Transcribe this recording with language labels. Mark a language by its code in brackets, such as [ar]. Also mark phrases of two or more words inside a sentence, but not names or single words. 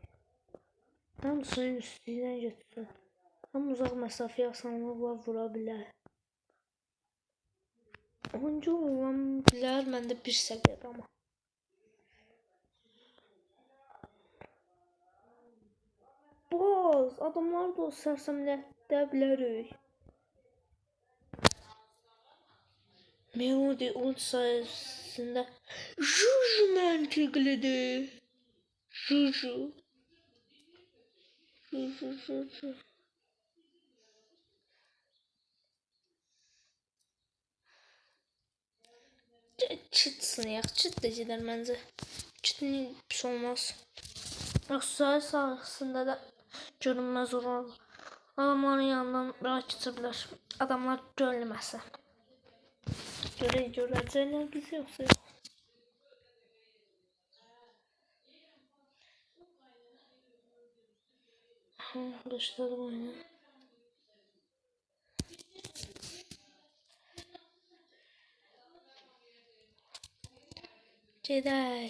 [az] Həm suyun üstündən götürsün. Həm uzaq məsafəyə asanlıqla vura bilər. Oyuncu olan bilər, məndə bir səviyyədə amma. Boz, adamlar da o sərsəmlətdə bilərik. [tr] Melodi ult sayesinde Juju mantıklıdır. Juju. Çıtsın ya. Çıt da gider bence. Çıtın pis olmaz. Aksay sahasında da görünmez olur. Adamların yanından rahat geçebilir. Adamlar görülmezse. [az] Görəcəklər bizi yoxsa yox. Başladım oyunu. Gedək.